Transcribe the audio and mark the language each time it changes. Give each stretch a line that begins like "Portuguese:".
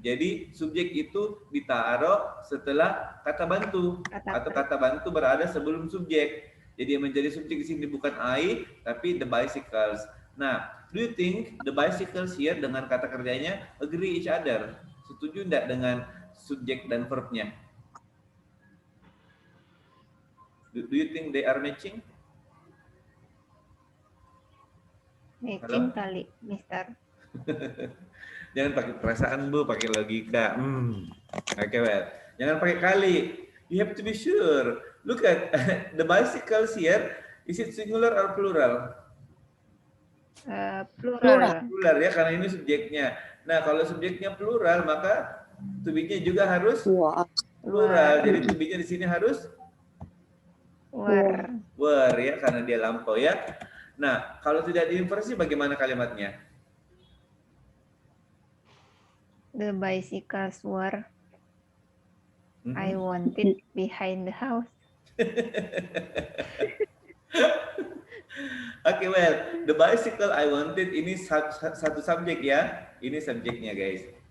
Indonesian: Jadi subjek itu ditaruh setelah kata bantu, atau kata bantu berada sebelum subjek. Jadi yang menjadi subjek di sini bukan I, tapi the bicycles.
English: Nah, do you think the bicycles here
Indonesian: dengan kata kerjanya
English: agree each other?
Indonesian: Setuju enggak dengan subjek dan verbnya?
English: Do you think they are matching?
Indonesian: Matching kali, Mister. Jangan pakai perasaan, Bu, pakai logika.
English: Okay, well.
Indonesian: Jangan pakai kali.
English: You have to be sure. Look at the bicycles here. Is it singular or plural? Plural.
Indonesian: Plural ya, karena ini subjeknya. Nah, kalau subjeknya plural, maka to be-nya juga harus plural. Jadi to be-nya di sini harus were ya, karena dia lampau ya. Nah, kalau tidak diinversi bagaimana kalimatnya?
English: The bicycles were I wanted behind the house. Okay, well, the bicycle I wanted
Indonesian: ini satu subjek ya. Ini subjeknya, guys.